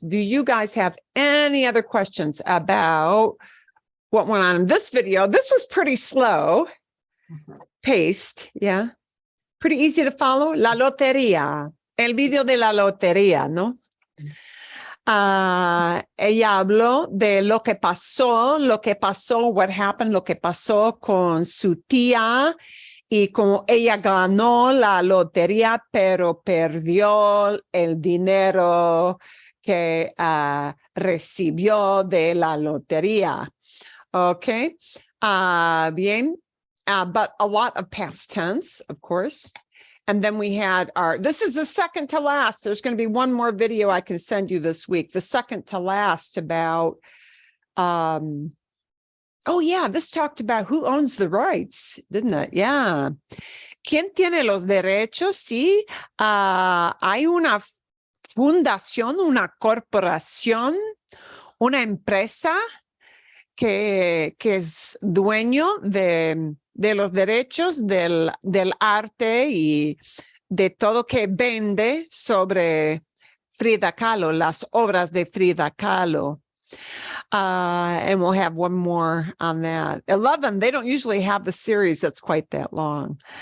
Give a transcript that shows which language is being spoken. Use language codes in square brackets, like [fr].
[en] Do you guys have any other questions about what went on in this video? This was pretty slow paced. Yeah. Pretty easy to follow. [es] La lotería. El video de la lotería, ¿no? Ella habló de lo que pasó, [en] what happened, [es] lo que pasó con su tía y como ella ganó la lotería, pero perdió el dinero que recibió de la lotería. Okay. Bien. [en] But a lot of past tense, of course. And then we had this is the second to last. There's going to be one more video I can send you this week. The second to last about, oh yeah, this talked about who owns the rights, didn't it? Yeah. [es] ¿Quién tiene los derechos? Sí. Hay una fundación, una corporación, una empresa que es dueño de los derechos del arte y de todo que vende sobre Frida Kahlo, las obras de Frida Kahlo. [en] And we'll have one more on that. 11, they don't usually have the series that's quite that long.